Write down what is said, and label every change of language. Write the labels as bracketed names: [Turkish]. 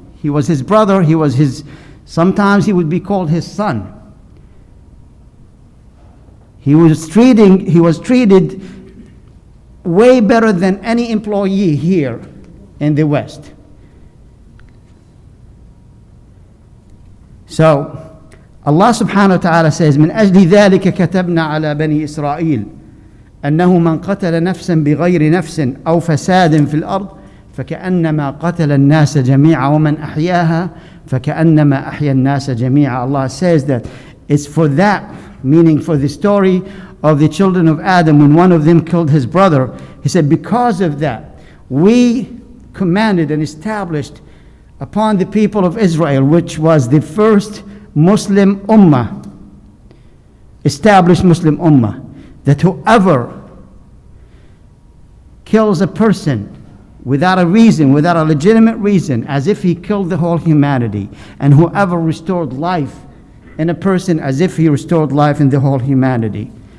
[English] He was his brother, sometimes he would be called his son. He was treated way better than any employee here in the West. So Allah subhanahu wa ta'ala says, [Arabic] من أجل ذلك كتبنا على بني إسرائيل أنه من قتل نفسا بغير نفس أو فساد في الأرض فكأنما قتل الناس جميعا ومن أحياها فكأنما أحيا الناس جميعا. [English] Allah says that it's for that, meaning for the story of the children of Adam when one of them killed his brother. He said, because of that, we commanded and established upon the people of Israel, which was the first Muslim ummah, established Muslim ummah, that whoever kills a person without a reason, without a legitimate reason, as if he killed the whole humanity, and whoever restored life in a person as if he restored life in the whole humanity.